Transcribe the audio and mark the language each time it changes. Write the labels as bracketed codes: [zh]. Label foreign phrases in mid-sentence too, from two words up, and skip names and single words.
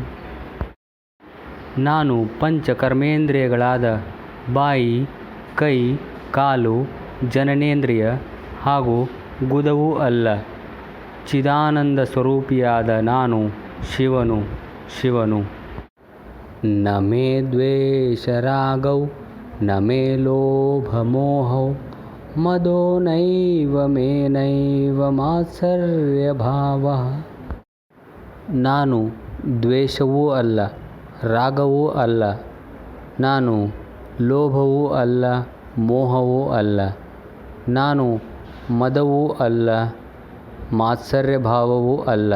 [kn] ನಾನು ಪಂಚಕರ್ಮೇಂದ್ರಿಯಗಳಾದ ಬಾಯಿ, ಕೈ, ಕಾಲು, ಜನನೇಂದ್ರಿಯ ಹಾಗೂ ಗುದವೂ ಅಲ್ಲ. ಚಿದಾನಂದ ಸ್ವರೂಪಿಯಾದ ನಾನು ಶಿವನು ಶಿವನು. [sa] ನ ಮೇ ದ್ವೇಷರಾಗೌ ನ ಮೇ ಲೋಭಮೋಹೌ ಮದೋ ನೈವ ಮೇ ನೈವ ಮಾತ್ಸರ್ಯಭಾವಃ. [kn] ನಾನು ದ್ವೇಷವೂ ಅಲ್ಲ, ರಾಗವೂ ಅಲ್ಲ, ನಾನು ಲೋಭವೂ ಅಲ್ಲ, ಮೋಹವೂ ಅಲ್ಲ, ನಾನು ಮದವೂ ಅಲ್ಲ, ಮಾತ್ಸರ್ಯಭಾವವೂ ಅಲ್ಲ.